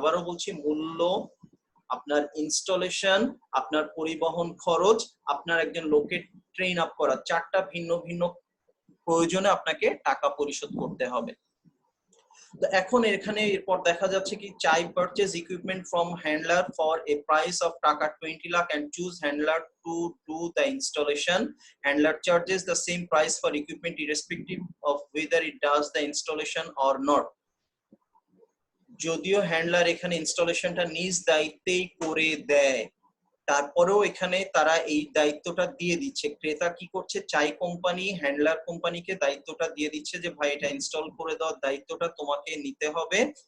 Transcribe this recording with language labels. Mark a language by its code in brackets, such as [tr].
[bn] আবারও বলছি মূল্য, আপনার ইনস্টলেশন, আপনার পরিবহন খরচ, আপনার একজন লোকে ট্রেন আপ করা, চারটা ভিন্ন ভিন্ন প্রয়োজনে আপনাকে টাকা পরিশোধ করতে হবে। তো এখন এখানে এরপর দেখা যাচ্ছে [en] কি চাই purchase equipment from handler for a price of taka 20 lakh and choose handler to do the installation. Handler charges the same price for equipment irrespective of whether it does the installation or not. [bn] যদিও handler এখানে ইনস্টলেশনটা নিজ দায়িত্বেই করে দেয়, তারপরেও এখানে তারা এই দায়িত্বটা দিয়ে দিচ্ছে। ক্রেতা কি করছে, চাই কোম্পানি হ্যান্ডলার কোম্পানিকে দায়িত্বটা দিয়ে দিচ্ছে যে ভাই এটা ইনস্টল করে দেওয়ার দায়িত্বটা তোমাকে নিতে হবে।